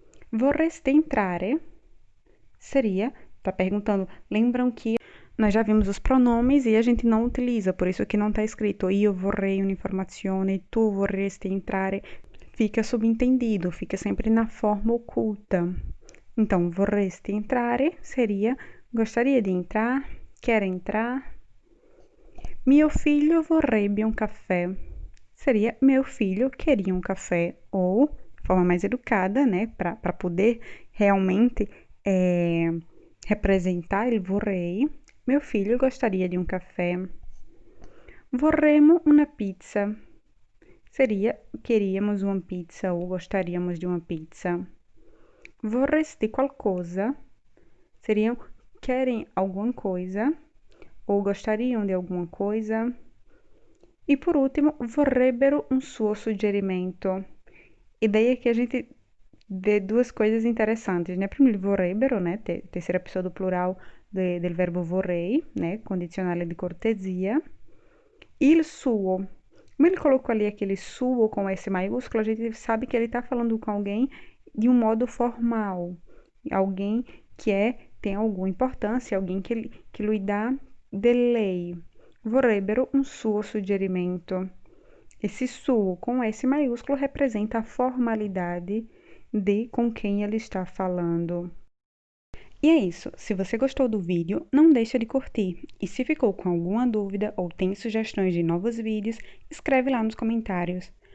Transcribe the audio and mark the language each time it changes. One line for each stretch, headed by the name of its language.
Italian: Vorreste entrare
Portuguese: seria, tá perguntando, lembram que nós já vimos os pronomes e a gente não utiliza, por isso que não está escrito
Italian: io vorrei un'informazione, tu vorresti entrare,
Portuguese: fica subentendido, fica sempre na forma oculta. Então,
Italian: vorresti entrare
Portuguese: seria gostaria de entrar, quer entrar.
Italian: Mio figlio vorrebbe un caffè.
Portuguese: Seria meu filho queria um café, ou, de forma mais educada, né, para poder realmente representar
Italian: il vorrei,
Portuguese: meu filho gostaria de um café.
Italian: Vorremmo una pizza.
Portuguese: Seria queríamos uma pizza ou gostaríamos de uma pizza.
Italian: Vorresti qualcosa.
Portuguese: Seriam querem alguma coisa ou gostariam de alguma coisa. E por último,
Italian: vorrebbero un suo suggerimento.
Portuguese: E daí aqui a gente vê duas coisas interessantes, né? Primeiro, vorrebbero, né? Terceira pessoa do plural
Italian: del verbo vorrei,
Portuguese: né?
Italian: Condizionale di cortesia. Il suo.
Portuguese: Como ele colocou ali aquele suo com S maiúsculo, a gente sabe que ele está falando com alguém de um modo formal. Alguém que tem alguma importância, alguém que lhe dá delay.
Italian: Vorrebbero un suo suggerimento.
Portuguese: Esse suo com S maiúsculo representa a formalidade de com quem ele está falando. E é isso. Se você gostou do vídeo, não deixa de curtir. E se ficou com alguma dúvida ou tem sugestões de novos vídeos, escreve lá nos comentários.